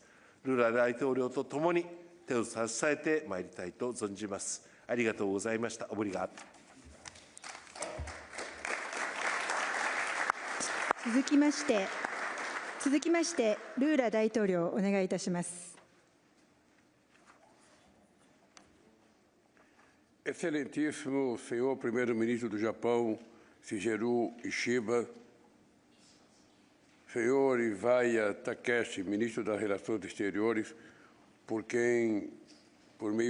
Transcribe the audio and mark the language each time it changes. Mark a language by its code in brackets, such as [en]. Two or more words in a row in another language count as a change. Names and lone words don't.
[ja] ルーラ大統領とともに手を支えてまいりたいと存じます。ありがとうございました。オブリガート。続きまして、ルーラ大統領、お願いいたします。 [pt] Excelentíssimo senhor primeiro-ministro do Japão, Shigeru Ishiba, senhor Iwaya Takeshi, ministro das Relações Exteriores, por meio